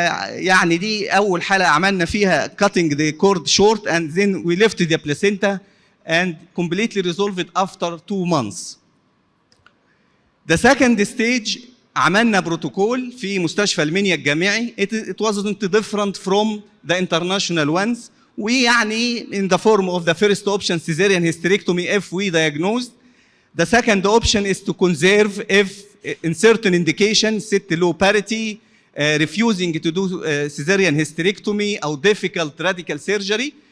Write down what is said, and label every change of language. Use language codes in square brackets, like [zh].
[ar] يعني دي أول حالة عملنا فيها [en] cutting the cord short and then we left the placenta and completely resolved it after 2 months. The second stage [ar] عملنا بروتوكول في مستشفى المنيا الجامعي. [en] It wasn't different from the international ones. [ar] ويعني [en] in the form of the first option cesarean hysterectomy if we diagnosed. The second option is to conserve if in certain indications [ar] ست [en] low parity, refusing to do cesarean hysterectomy [ar] أو [en] difficult radical surgery.